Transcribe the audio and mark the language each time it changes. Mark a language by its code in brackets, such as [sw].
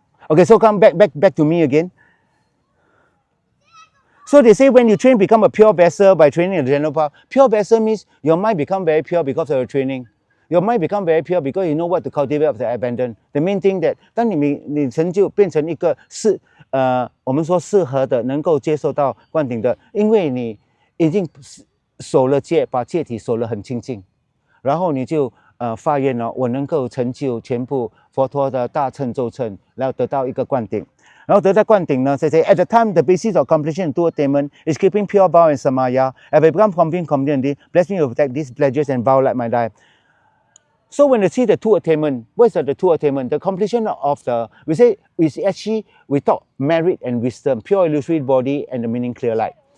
[en] Okay, so come back to me again. So they say when you train, become a pure vessel by training in the general power. Pure vessel means your mind become very pure because of your training. Your mind become very pure because you know what to cultivate of the abandon. The main thing that [zh] 当你成就变成一个我们说适合的，能够接受到灌顶的，因为你已经守了戒，把戒体守得很清净，然后你就发愿了，我能够成就全部佛陀的大乘咒乘，然后得到一个灌顶。然后得到灌顶呢 [en] say at the time the basis of completion and true attainment is keeping pure vow and samaya. Have I become complete community, bless me to protect these pledges and vow like my life. So when you see the true attainment, what is the true attainment? The completion of we talk merit and wisdom, pure illusory body and the meaning clear light.